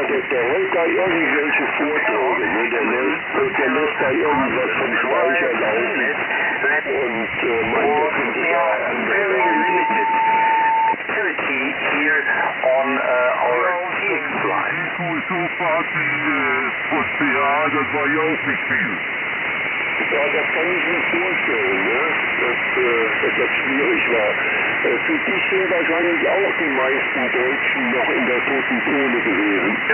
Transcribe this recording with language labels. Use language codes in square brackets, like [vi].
[de] Der hält da irgendwelche Vorträge, ne? Der lässt da irgendwas vom Speicher laufen und meint, das sind [en] very limited activity here on our TX line. [de] Die QSO-Party von PA, das war ja auch nicht viel. Ja, das kann ich mir vorstellen, ne? Dass das schwierig war. Für dich sind wahrscheinlich auch die meisten Deutschen noch in der toten Zone gewesen.